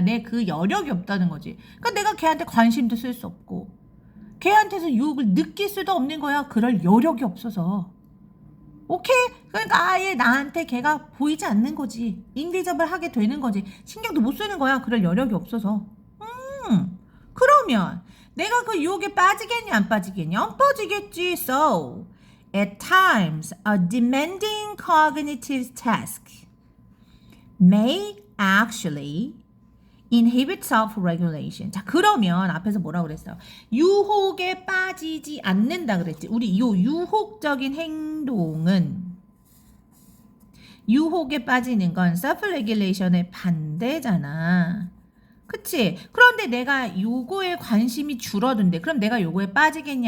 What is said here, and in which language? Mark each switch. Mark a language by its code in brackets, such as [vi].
[ko] 내 그 여력이 없다는 거지. 그러니까 내가 걔한테 관심도 쓸 수 없고 걔한테서 유혹을 느낄 수도 없는 거야. 그럴 여력이 없어서. 오케이? 그러니까 아예 나한테 걔가 보이지 않는 거지. 인비저블 하게 되는 거지. 신경도 못 쓰는 거야. 그럴 여력이 없어서. 그러면 내가 그 유혹에 빠지겠냐 안 빠지겠냐? 안 빠지겠지. [en] So, at times, a demanding cognitive task may actually inhibit self-regulation. [ko] 자, 그러면 앞에서 뭐라고 그랬어? 유혹에 빠지지 않는다 그랬지. 우리 이 유혹적인 행동은 유혹에 빠지는 건 self-regulation의 반대잖아. 그치? 그런데 내가 요거에 관심이 줄어든대. 그럼 내가 요거에 빠지겠니?